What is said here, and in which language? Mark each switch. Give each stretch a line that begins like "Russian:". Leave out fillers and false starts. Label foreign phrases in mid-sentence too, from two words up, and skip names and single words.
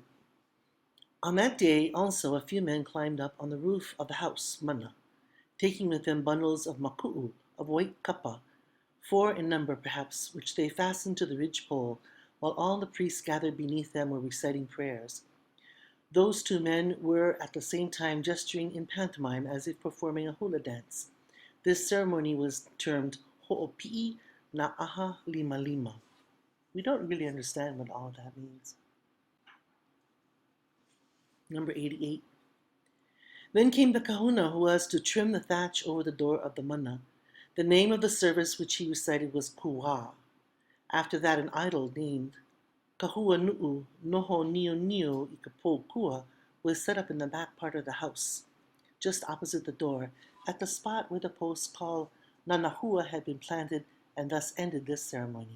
English: On that day also a few men climbed up on the roof of the house, mana, taking with them bundles of maku'u, of white kapa, 4 in number perhaps, which they fastened to the ridgepole, while all the priests gathered beneath them were reciting prayers. Those 2 men were at the same time gesturing in pantomime as if performing a hula dance. This ceremony was termed ho'opi'i na'aha lima lima. We don't really understand what all of that means. Number 88. Then came the kahuna who was to trim the thatch over the door of the mana. The name of the service which he recited was kuwa. After that an idol named Kahua Nu'u Noho Nio Nio Ikapo Kua was set up in the back part of the house, just opposite the door, at the spot where the post called Nanahua had been planted, and thus ended this ceremony.